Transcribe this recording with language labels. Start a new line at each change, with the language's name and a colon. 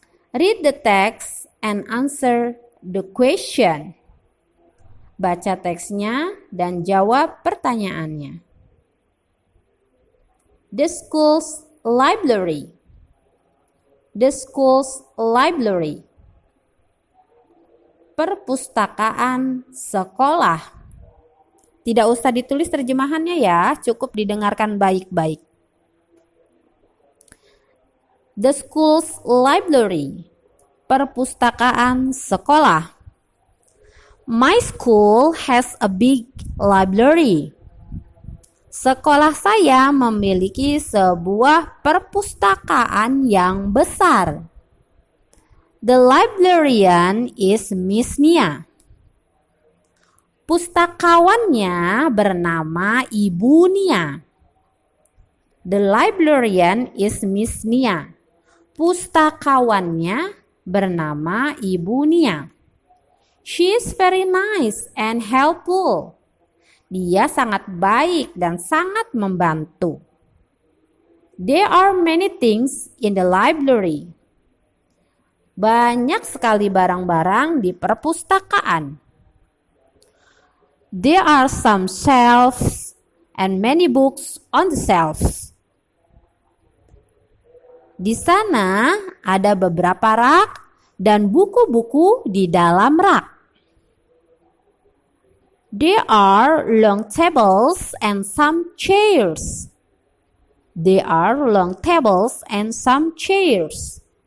Indonesian: Read the text and answer the question. Baca teksnya dan jawab pertanyaannya.
English: The school's library. The school's library.
Indonesian: Perpustakaan sekolah. Tidak usah ditulis terjemahannya ya, cukup didengarkan baik-baik.
English: The school's library.
Indonesian: Perpustakaan sekolah.
English: My school has a big library.
Indonesian: Sekolah saya memiliki sebuah perpustakaan yang besar.
English: The librarian is Miss Nia.
Indonesian: Pustakawannya bernama Ibu Nia.
English: The librarian is Miss Nia.
Indonesian: Pustakawannya bernama Ibu Nia.
English: She is very nice and helpful.
Indonesian: Dia sangat baik dan sangat membantu.
English: There are many things in the library.
Indonesian: Banyak sekali barang-barang di perpustakaan.
English: There are some shelves and many books on the shelves.
Indonesian: Di sana ada beberapa rak dan buku-buku di dalam rak.
English: There are long tables and some chairs. There are long tables and some chairs.